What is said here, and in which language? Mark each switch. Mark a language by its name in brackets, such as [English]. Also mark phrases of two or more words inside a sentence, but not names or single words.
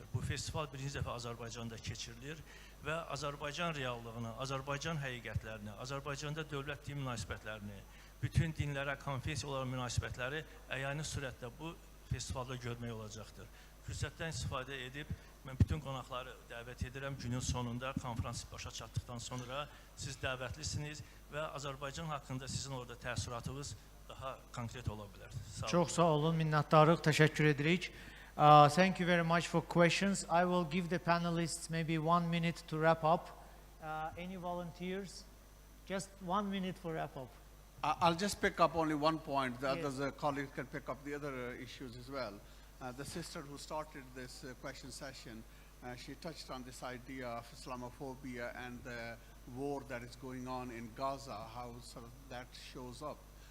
[Azerbaijani] Bu festival birinci dəfə Azərbaycanda keçirilir və Azərbaycan reallığını, Azərbaycan həqiqətlərini, Azərbaycanda dövlət-din münasibətlərini, bütün dinlərə, konfessiyalara münasibətləri əyani sürətlə bu festivalda görmək olacaqdır. Fürsətdən istifadə edib, mən bütün qonaqları dəvət edirəm. Günün sonunda, konfrans başa çatdıqdan sonra siz dəvətlisiniz və Azərbaycan haqqında sizin orada təəssüratınız daha konkret ola bilər. Çox sağ olun, minnətdarıq, təşəkkür edirik. [English] Thank you very much for questions. I will give the panelists maybe 1 minute to wrap up. Any volunteers? Just 1 minute for wrap up. I'll just pick up only one point. The others, colleagues can pick up the other issues as well. The sister who started this question session, she touched on this idea of Islamophobia and the war that is going on in Gaza, how sort of that shows up.